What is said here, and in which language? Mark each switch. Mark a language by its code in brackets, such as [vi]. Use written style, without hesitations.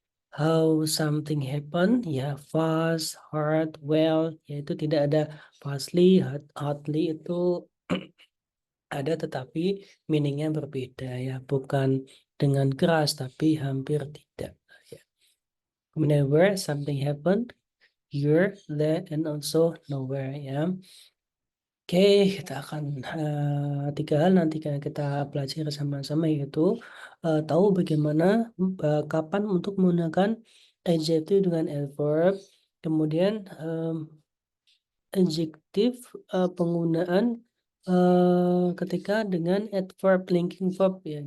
[en] How something happen, [id] ya fast, hard, well, yaitu tidak ada fastly, hardly itu ada tetapi meaningnya berbeda ya, bukan dengan keras tapi hampir tidak ya. [en] Whenever something happened, here, there, and also nowhere ya. [id] Oke, kita akan tiga hal nanti kita pelajari sama-sama, yaitu tahu bagaimana kapan untuk menggunakan adjective dengan adverb, kemudian adjektif penggunaan ketika dengan adverb, linking verb ya.